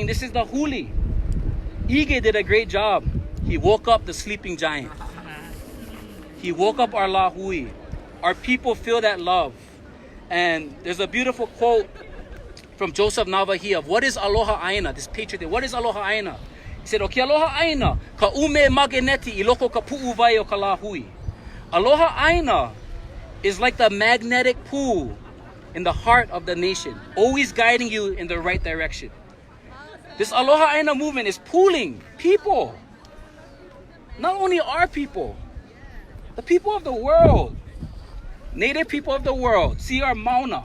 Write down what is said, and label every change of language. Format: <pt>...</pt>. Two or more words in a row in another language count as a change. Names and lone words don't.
<en>This is the huli. Ige did a great job. He woke up the sleeping giant. He woke up our lahui. Our people feel that love. And there's a beautiful quote from Joseph Navahi of what is</en> <haw>Aloha Aina,</haw> <en>this patriot. What is</en> <haw>Aloha Aina?</haw> <en>He said,</en> <haw>"O ke Aloha Aina, ka ume mageneti iloko ka pu'u o ka lahui." Aloha Aina</haw> <en>is like the magnetic pool in the heart of the nation, always guiding you in the right direction. This</en> <haw>Aloha Aina</haw> <en>movement is pooling people. Not only our people, the people of the world, native people of the world, see our mauna.</en>